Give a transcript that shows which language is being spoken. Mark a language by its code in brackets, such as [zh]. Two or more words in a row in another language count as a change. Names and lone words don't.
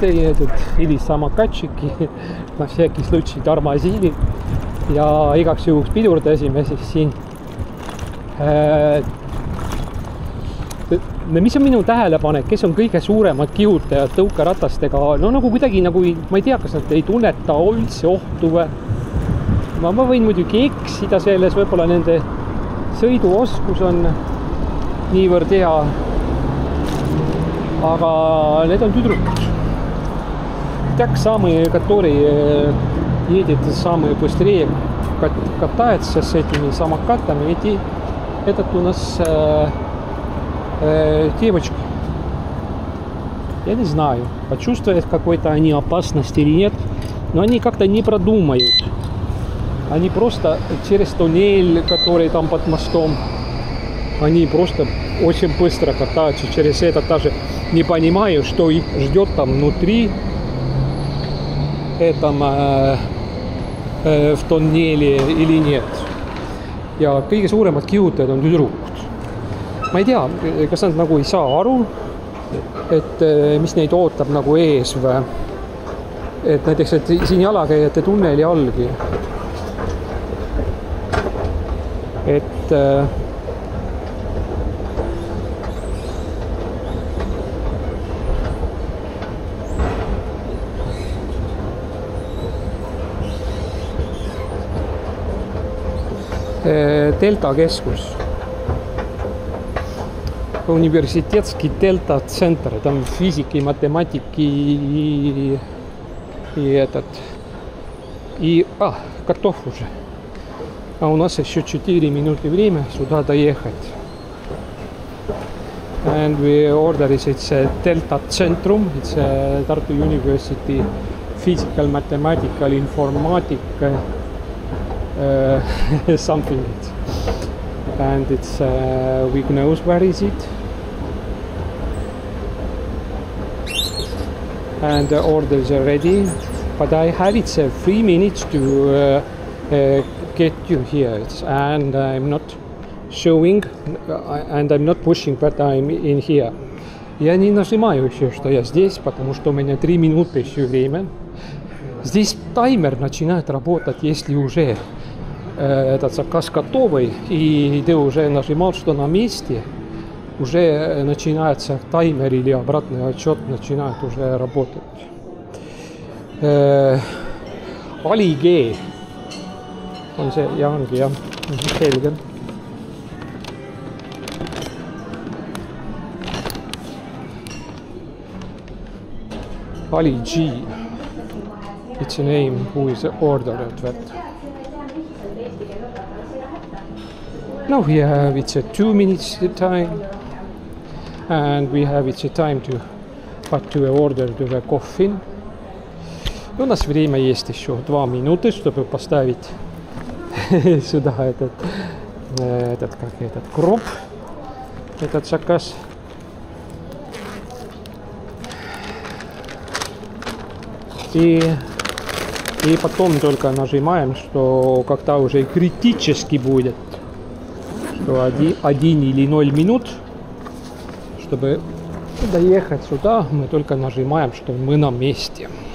[ru] едут или самокатчики, на всякий случай тормозили [et] ja igaks juhuks pidurdasime siis siin. Mis on minu tähelepanek, kes on kõige suuremad kihutajad tõukeratastega, no nagu kuidagi nagu, ma ei tea, kas nad ei tunneta üldse ohtu või. Ma võin muidugi eksida selles, võib-olla nende sõiduoskus on niivõrd hea, aga need on tüdrukud. [ru] Так самые, которые едет самые быстрее, катается с этими самокатами. Этот у нас девочка. Я не знаю, почувствуют какой-то они опасность или нет, но они как-то не продумают. Они просто через туннель, который там под мостом, они просто очень быстро катаются через это, даже не понимаю, что их ждет там внутри, в туннеле или нет. [et] Ja kõige suuremad kihutajad on tüdrukud. Ma ei tea, kas nad nagu ei saa aru, et mis neid ootab nagu ees või. Et näiteks, et siin jalakäijate tunneli allgi. Et Delta keskus. [ru] Университетский Delta-центр. Там физики, математики и готов уже. А у нас еще 4 минуты время сюда доехать. [en] And we order is it's a Delta-centrum. It's a Tartu University Physical, Mathematical, Informatic something. And it's we knows where is it. And the orders are ready, but I have it 3 minutes to get you here, and I'm not showing and I'm not pushing, but I'm in here. [ru] Я не нажимаю еще, что я здесь, потому что у меня 3 минуты еще время. Здесь таймер начинает работать, если уже этот заказ готовый, и ты уже нажимал, что на месте, уже начинается таймер или обратный отчет начинает уже работать. [et] Ali G on see, ja ongi jah, selge. [en] Ali G, it's a name who is ordered that. Now we have it's a 2 minutes time, and we have it's a time to order the coffee. [ru] У нас время есть еще 2 минуты, чтобы поставить сюда этот кроп, этот заказ. И потом только нажимаем, что когда уже критически будет, что 1 или 0 минут, чтобы доехать сюда, мы только нажимаем, что мы на месте.